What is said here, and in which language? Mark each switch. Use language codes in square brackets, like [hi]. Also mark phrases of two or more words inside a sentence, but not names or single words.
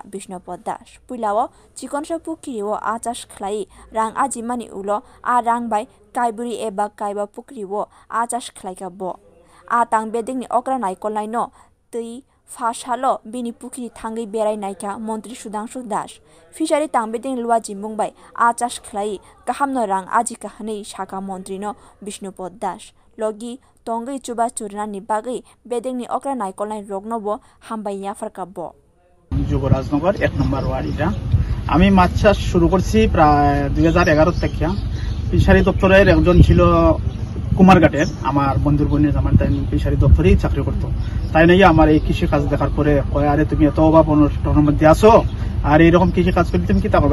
[trp] Bishnupot Das puilao chikonsa pukriwo achas khlai rang aji mani ulo a rang bai kaiburi eba kaiba pukriwo achas khlaika bo a tangbedingni okra naikolnai no tei phasalo bini pukri thangai berai naikha mantri Sudhanshu Das fishery tangbeding luaji mungbai achas khlai kahamno rang aji kahanei saka mantri no Bishnupot Das logi tongai chuba churnani bagui bedingni okra naikolnai rognobo hambai yafarka bo [bn] যুবরাজনগর 1 নম্বর ওয়ার্ডটা আমি মাছ চাষ শুরু করছি প্রায় 2011 থেকে ফিশারি দপ্তরের একজন ছিল কুমারঘাটের আমার বন্ধুর বোনের আমার তাই ফিশারি দপ্তরেই চাকরি করতো তাই নাকি আমার এই কৃষি কাজ দেখার পরে কয় আরে তুমি এত অভাব অনটনের মধ্যে আসো আর এইরকম কৃষি কাজ করলে তুমি কি তা করবে